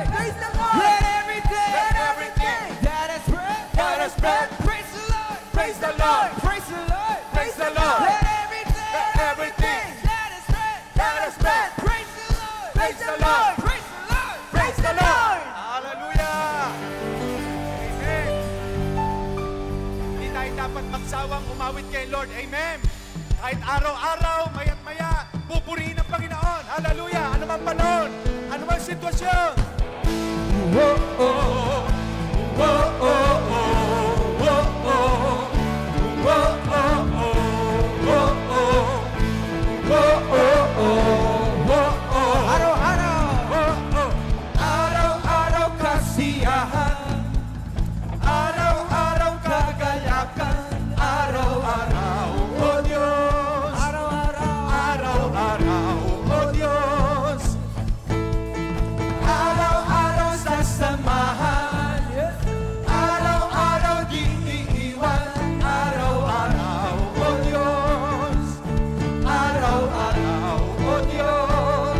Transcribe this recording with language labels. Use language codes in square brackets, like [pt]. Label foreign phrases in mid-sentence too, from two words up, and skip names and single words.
[en] Praise the Lord. Let everything Let everything that has breath, that has breath, praise the Lord. praise the Lord. Praise the Lord. Praise the Lord. Let everything Let everything that has breath, that has breath, praise the Lord. praise the Lord. Praise the Lord. Praise the Lord. Hallelujah. Amen. [tl] Hindi tayo dapat magsawang umawit kay Lord. Amen. Kahit araw-araw, maya't maya, pupurihin ang Panginoon. Hallelujah. Ano man panahon, ano man sitwasyon. Whoa, oh, oh, whoa, oh, oh, whoa, oh, whoa, oh, oh, whoa, oh, whoa, oh, oh, Araw-araw. araw-araw kasiyahan, araw-araw kagalakan, araw-araw, O Diyos, araw-araw, O Diyos, araw-araw sasamahan, araw-araw di iiwan, araw-araw, O Diyos, araw-araw, O Diyos.